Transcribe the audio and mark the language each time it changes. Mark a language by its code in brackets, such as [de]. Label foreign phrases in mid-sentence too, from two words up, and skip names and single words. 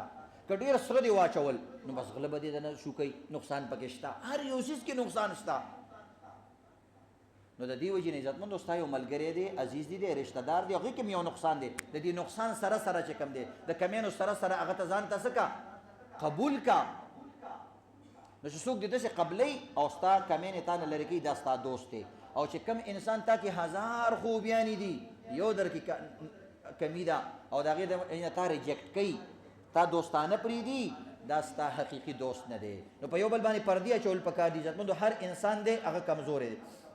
[ps] که ډېر سره دې واچول نو بس غله به دې دنه شو کوي، نقصان پکې شته، هر یو څیز کې نقصان شته. نو د دې وجې نه عزتمندو ستا یو ملګری دی، عزیز دی، رشته دار دی، هغې کې هم یو نقصان دی، د دې نقصان سره سره چې کوم دی د کمیانو سره سره هغه ته ځان ته څه کا قبول کا. نو چې څوک دې داسې قبلوي او ستا کمینې تا نه لرې کوي، دا ستا دوست دی، او چې کم انسان تا کې 1000 خوبیانی دي یو در کې کمی ده او د هغې د تا ریجکټ کوي تا دوستانه پرېږدي دا ستا حقیقي دوست نه دی نو په یو بل باندې پردي اچول پکار دي عزتمندو هر انسان دی هغه کمزوری دی